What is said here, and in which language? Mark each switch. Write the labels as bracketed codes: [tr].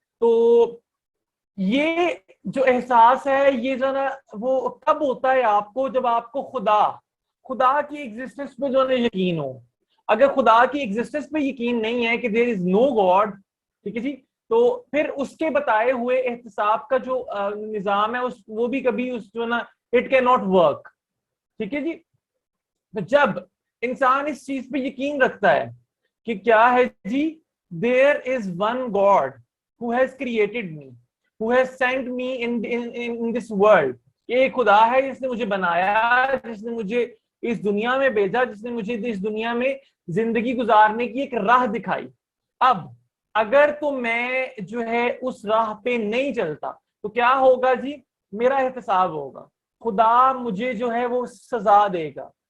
[ur] تو یہ جو احساس ہے یہ جو ہے نا وہ کب ہوتا ہے آپ کو, جب آپ کو خدا کی ایگزسٹنس پہ جو ہے نا یقین ہو. اگر خدا کی ایگزسٹنس پہ یقین نہیں ہے کہ [en] there is no God, [ur] ٹھیک ہے جی. تو پھر اس کے بتائے ہوئے احتساب کا جو نظام ہے وہ بھی کبھی اس جو نا [en] It can not work. [ur] ٹھیک ہے جی. جب انسان اس چیز پہ یقین رکھتا ہے کہ کیا ہے جی, [en] there is one God who has created me, who has sent me in this world. [ur] ایک خدا ہے جس نے مجھے بنایا, جس نے مجھے اس دنیا میں بھیجا, جس نے مجھے اس دنیا میں زندگی گزارنے کی ایک راہ دکھائی. اب اگر تو میں جو ہے اس راہ پہ نہیں چلتا تو کیا ہوگا جی, میرا احتساب ہوگا, خدا مجھے جو ہے وہ سزا دے گا.